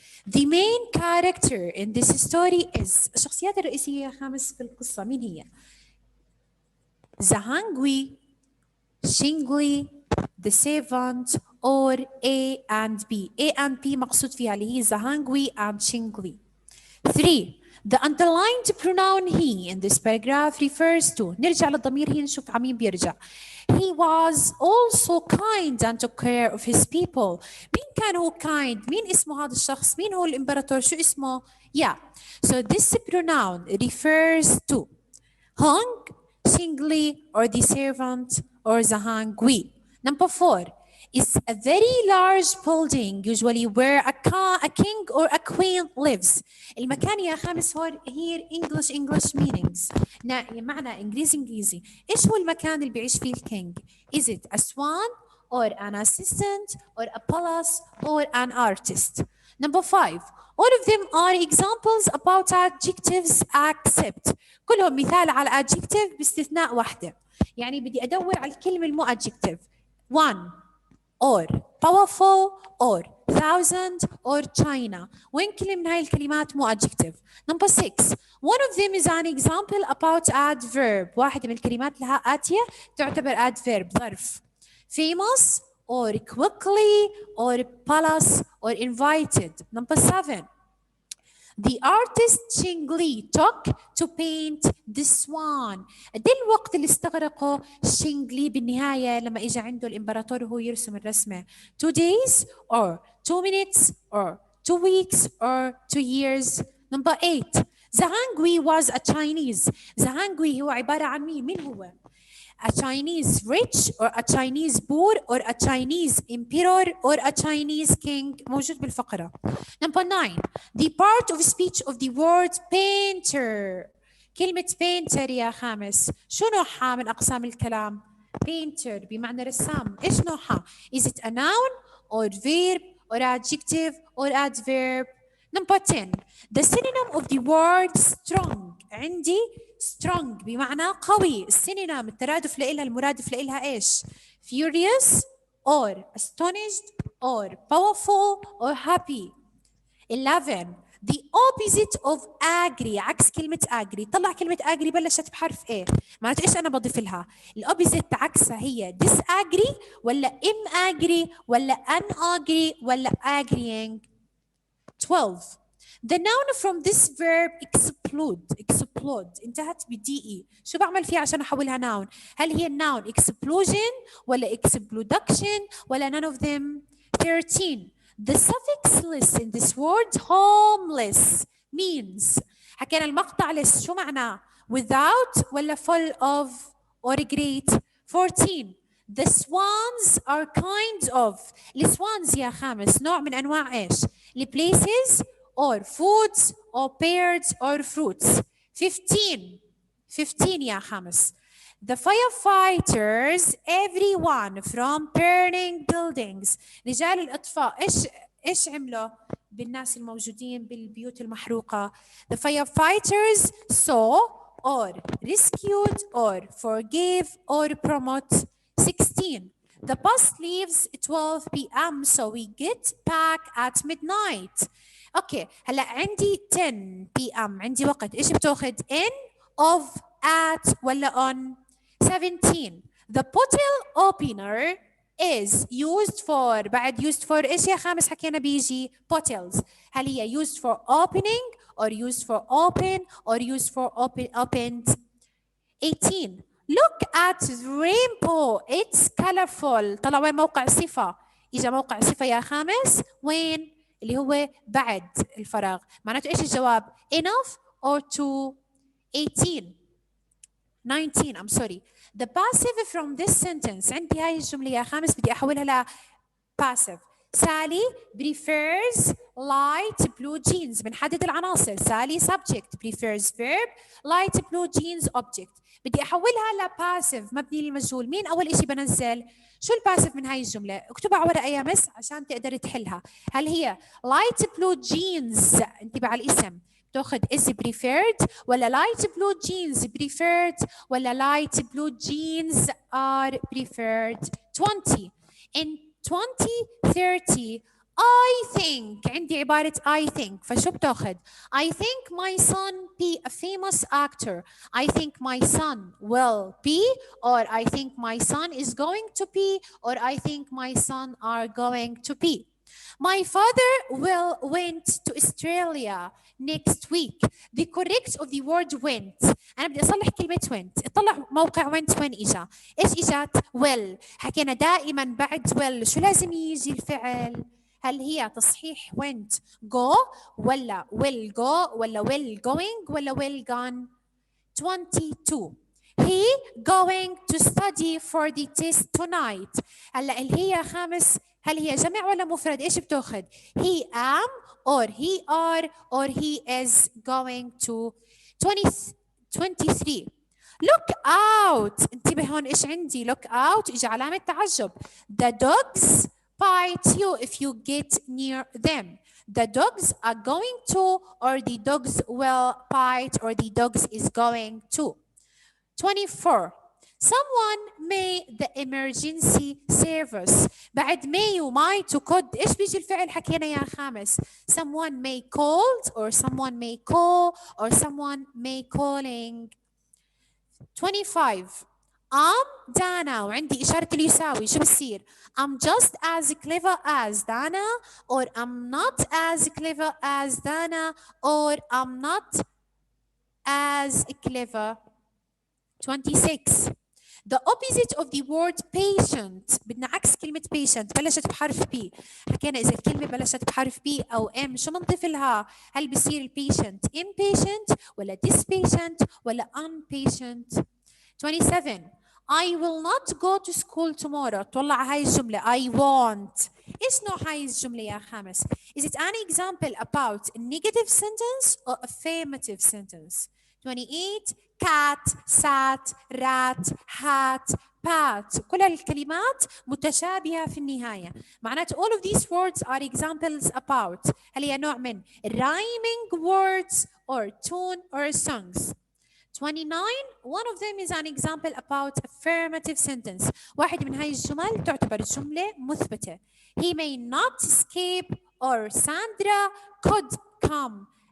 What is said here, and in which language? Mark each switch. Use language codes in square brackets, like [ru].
[en] The main character in this story is [ar] الشخصيات الرئيسية يا خامس في القصة مين هي؟ [en] Zhang Hui, Cheng Li, the servant or A and B. A and B [ar] مقصود فيها اللي هي Zhang Hui and Cheng Li. 3. [en] The underlined pronoun he in this paragraph refers to [ar] نرجع للضمير هي نشوف عمين بيرجع. [en] He was also kind and took care of his people. [ar] مين كان هو kind؟ مين اسمه هذا الشخص؟ مين هو الإمبراطور؟ شو اسمه؟ Yeah. [en] So this pronoun refers to Hong, Cheng Li, or the servant, or Zhang Hui. Number 4. Is a very large building usually where a king or a queen lives. [ar] المكان يا خامس هو [en] here English meanings. [ar] معنى إنجليزي. إيش هو المكان اللي بيعيش فيه الكينج? [en] Is it a swan or an assistant or a palace or an artist? Number 5. All of them are examples about adjectives except. [ar] كلهم مثال على adjective باستثناء واحدة. يعني بدي أدور على الكلمة المو adjective. [en] 1. or powerful or thousand or China. [ar] وين كلمة من هاي الكلمات مو adjective. [en] Number 6. One of them is an example about adverb. [ar] واحدة من الكلمات لها آتية تعتبر adverb ظرف. [en] Famous or quickly or palace or invited. Number 7. The artist Cheng Li took to paint the swan. [ar] قد ايه الوقت اللي استغرقه شينغ لي بالنهاية لما اجى عنده الامبراطور وهو يرسم الرسمة؟ [en] 2 days or 2 minutes or 2 weeks or 2 years. Number 8. Zhang Hui was a Chinese. Zhang Hui [ar] هو عبارة عن مين؟ مين هو؟ [en] A Chinese rich or a Chinese poor or a Chinese emperor or a Chinese king [ar] موجود بالفقرة. [en] Number 9. The part of speech of the word painter. [ar] كلمة painter يا خامس شو نوعها من أقسام الكلام؟ painter بمعنى رسام. إيش نوعها؟ [en] Is it a noun or verb or adjective or adverb? Number 10. The synonym of the word strong [ar] عندي strong بمعنى قوي. السينونيم الترادف لإلها المرادف لإلها إيش؟ [en] furious or astonished or powerful or happy. 11. The opposite of agree [ar] عكس كلمة agree. طلع كلمة agree بلشت بحرف إيه؟ معناته إيش أنا بضيف لها؟ الأوبزيت عكسها هي disagree ولا agree ولا unagree ولا agreeing. [en] 12. [ar] The noun from this verb explode انتهت بدي شو بعمل فيها عشان احولها noun؟ هل هي noun explosion ولا exploduction ولا [en] none of them؟ [ar] 13. [en] The suffix less in this word homeless means [ar] حكينا المقطع less شو معناه؟ [en] without ولا full of or great. 14. The swans are kind of. [ar] السوانز يا خامس نوع من أنواع إيش؟ [en] places or foods or birds or fruits. [ar] 15. 15 يا خامس. [en] The firefighters, everyone from burning buildings. [ar] رجال الإطفاء إيش عملوا بالناس الموجودين بالبيوت المحروقة؟ [en] The firefighters saw or rescued or forgave or promote. 16. The bus leaves 12 p.m. so we get back at midnight. [ar] اوكي هلا عندي 10 p.m. عندي وقت، ايش بتاخذ؟ in of at ولا on؟ 17. [en] The bottle opener is used for. [ar] بعد used for ايش يا خامس حكينا بيجي؟ bottles. هل هي [en] used for opening or used for open or used for opened؟ 18. Look at the rainbow, it's colorful. [ar] طلع وين موقع صفة؟ إجا موقع صفة يا خامس وين؟ اللي هو بعد الفراغ. معناته إيش الجواب؟ enough or to؟ 18. 19 [en] I'm sorry. The passive from this sentence. [ar] عندي هاي الجملة يا خامس بدي أحولها ل passive. [en] Sally prefers light blue jeans. [ar] بنحدد العناصر. [en] Sally subject prefers verb light blue jeans object. [ar] بدي أحولها ل passive مبني للمجهول. مين أول إشي بنزل؟ شو الباسيف من هاي الجملة؟ اكتبها على ورقة يا مس عشان تقدر تحلها. هل هي [en] light blue jeans؟ [ar] انتبه على الاسم. [en] تاخذ is preferred ولا light blue jeans preferred ولا light blue jeans are preferred. 20. In 2030 I think [ar] عندي عبارة [en] I think [ar] فشو بتاخذ؟ [en] I think my son be a famous actor. I think my son will be or I think my son is going to be or I think my son are going to be. My father will went to Australia next week. The correct of the word went. [ar] أنا بدي أصلح كلمة went. اطلع موقع went وين إجا؟ إيش إجت؟ will. حكينا دائما بعد will شو لازم يجي الفعل؟ هل هي تصحيح went go ولا will go ولا will going ولا will gone؟ 22. [en] He going to study for the test tonight. [ar] هلا اللي هي خامس هل هي جمع ولا مفرد؟ ايش بتاخذ؟ [en] he am or he are or he is going to. 23. Look out. [ar] انتبه هون ايش عندي؟ [en] look out [ar] اجى علامة تعجب. [en] The dogs bite you if you get near them. The dogs are going to or the dogs will bite or the dogs is going to. 24. Someone may the emergency service. [ar] بعد may و might و could ايش بيجي الفعل حكينا يا خامس؟ [en] Someone may called or someone may call or someone may calling. 25. I'm Dana [ar] وعندي إشارة اليساوي شو بصير؟ [en] I'm just as clever as Dana or I'm not as clever as Dana or I'm not as clever. 26. The opposite of the word patient. بدنا عكس كلمة patient بلشت بحرف B. حكينا إذا الكلمة بلشت بحرف B أو M شو بنضيف لها؟ هل بصير patient impatient ولا dispatient ولا unpatient؟ 27. I will not go to school tomorrow. [ar] طلع هاي الجملة [en] I won't. [ar] إيش نوع هاي الجملة يا خامس؟ [en] Is it an example about a negative sentence or affirmative sentence؟ 28. cat, sat, rat, hat, pat. [ar] كل الكلمات متشابهة في النهاية. [en] معناته all of these words are examples about. [ar] هل هي نوع من [en] rhyming words or tune or songs. 29. One of them is an example about affirmative sentence. [ar] واحد من هاي الجمل تعتبر جملة مثبتة. [en] He may not escape or Sandra could come.